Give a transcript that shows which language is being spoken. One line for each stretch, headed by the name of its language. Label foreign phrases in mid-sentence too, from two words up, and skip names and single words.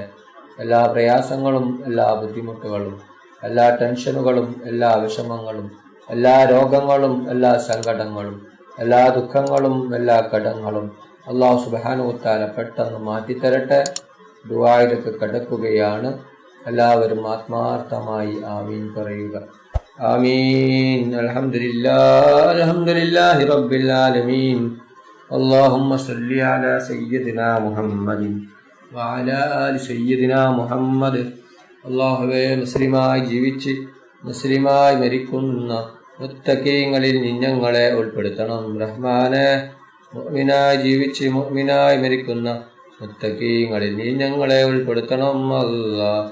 Malayalam: എല്ലാ പ്രയാസങ്ങളും എല്ലാ ബുദ്ധിമുട്ടുകളും എല്ലാ ടെൻഷനുകളും എല്ലാ വിഷമങ്ങളും എല്ലാ രോഗങ്ങളും എല്ലാ സങ്കടങ്ങളും എല്ലാ ദുഃഖങ്ങളും എല്ലാ കടങ്ങളും
Arabic: الله سبحانه وتعالى
Malayalam: പെട്ടെന്ന് മാറ്റിത്തരട്ടെ. ദുആയിലേക്ക് കടക്കുകയാണ്. എല്ലാവരും ആത്മാർത്ഥമായി ആമീൻ പറയുക.
Arabic: آمين. الحمد لله رب العالمين. اللهم صل على سيدنا محمد وعلى آل سيدنا محمد.
Malayalam: അല്ലാഹുവേ, മുസ്ലിമായി ജീവിച്ച് മുസ്ലിമായി മരിക്കുന്ന മുത്തഖീങ്ങളിൽ ഞങ്ങളെ ഉൾപ്പെടുത്തണം റഹ്മാനെ. മുഅ്മിനായി ജീവിച്ച് മുഅ്മിനായി മരിക്കുന്ന മുത്തഖീങ്ങളിൽ നീ ഞങ്ങളെ ഉൾപ്പെടുത്തണം അല്ലാഹ്.